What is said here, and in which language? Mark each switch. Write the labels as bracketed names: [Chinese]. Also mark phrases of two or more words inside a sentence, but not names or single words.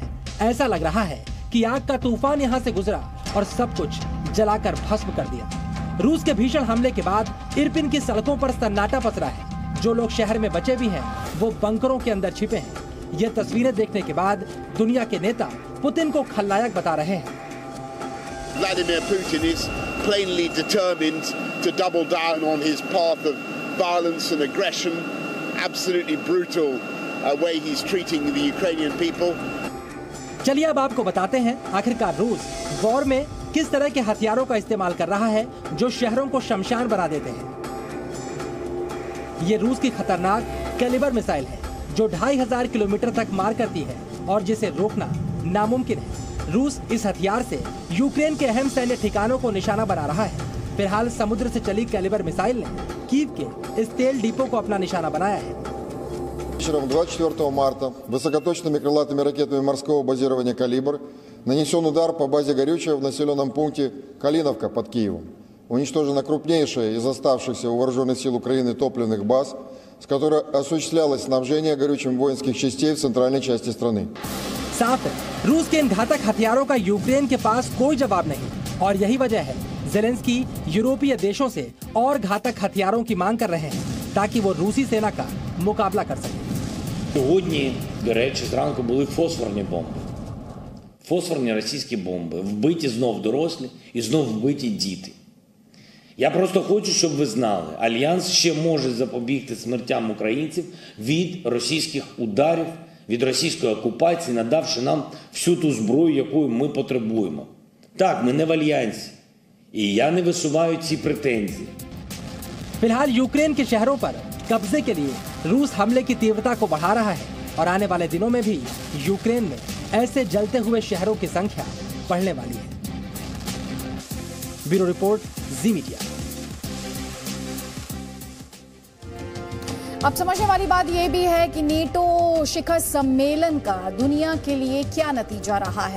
[Hindi] ऐसा लग रहा है कि आग का तूफान यहाँ से गुजरा और सब कुछ जलाकर भस्म कर दिया। रूस के भीषण हमले के बाद इरपिन की सड़कों पर सन्नाटा पसरा है। जो लोग शहर में बचे भी हैं, वो बंकरों के अंदर छिपे हैं। ये तस्वीरें देखने के बाद दुनिया के नेता पुतिन को खलनायक बता रहे हैं। [English] Vladimir Putin is plainly determined to double down on his path of violence and aggression. Absolutely brutal way he's treating the Ukrainian people. [Hindi] चलिए अब आपको बताते हैं आखिरकार रूस वॉर में किस तरह के हथियारों का इस्तेमाल कर रहा है जो शहरों को शमशान बना देते हैं। ये रूस की खतरनाक कैलिबर मिसाइल है जो 2500 किलोमीटर तक मार करती है और जिसे रोकना नामुमकिन है। रूस इस हथियार से यूक्रेन के अहम सैन्य ठिकानों को निशाना बना रहा है। फिलहाल समुद्र से चली कैलिबर मिसाइल ने कीव के इस तेल डिपो को अपना निशाना बनाया है। [Russian] Вечером 24 марта высокоточными крылатыми ракетами морского базирования «Калибр» нанесен удар по базе горючего в населенном пункте Калиновка под Киевом. Уничтожена крупнейшая из оставшихся у вооруженных сил Украины топливных баз, с которой осуществлялось снабжение горючим воинских частей в центральной части страны. [Hindi] साफ है, रूस के इन घातक हथियारों का यूक्रेन के पास कोई जवाब नहीं और यही वजह है ज़ेलेंस्की यूरोपीय देशों से और घातक हथियारों की मांग कर रहे हैं ताकि वो रूसी सेना का मुकाबला कर सके। [Ukrainian] Сьогодні, до речі, зранку були фосфорні бомби. Фосфорні російські бомби. Вбиті знов дорослі і знов вбиті діти. Я просто хочу, щоб ви знали, Альянс ще може запобігти смертям українців від російських ударів, від російської окупації, надавши нам всю ту зброю, яку ми потребуємо. Так, ми не в Альянсі. І я не висуваю ці претензії. [Hindi] फिलहाल यूक्रेन के शहरों पर कब्जे के लिए रूस हमले की तीव्रता को बढ़ा रहा है और आने वाले दिनों में भी यूक्रेन में ऐसे जलते हुए शहरों की संख्या बढ़ने वाली है। [English] bureau report, [Hindi] जी मीडिया। अब समझने वाली बात यह भी है कि नेटो शिखर सम्मेलन का दुनिया के लिए क्या नतीजा रहा है।